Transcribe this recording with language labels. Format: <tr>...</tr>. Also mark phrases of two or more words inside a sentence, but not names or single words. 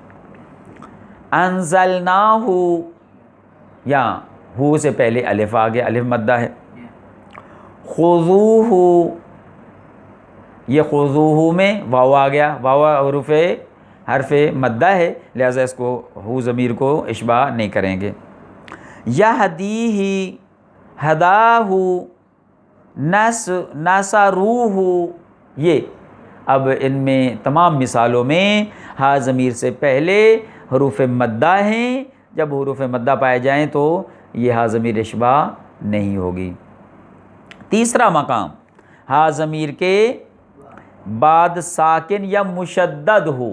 <ur>انزلناہ، یا ہو سے پہلے الف آ گیا، الف مدہ ہے. خذوہ، یہ خذوہ میں واو آ گیا، واو حرف مدہ ہے، لہذا اس کو ہو ضمیر کو اشباہ نہیں کریں گے.</ur> <ar>یہدیہ، ہداہ، نصروہ،</ar> <ur>یہ اب ان میں تمام مثالوں میں ہا ضمیر سے پہلے حروف مدہ ہیں، جب حروف مدہ پائے جائیں تو یہ ہا ضمیر اشباہ نہیں ہوگی. تیسرا مقام، ہا ضمیر کے بعد ساکن یا مشدد ہو.</ur>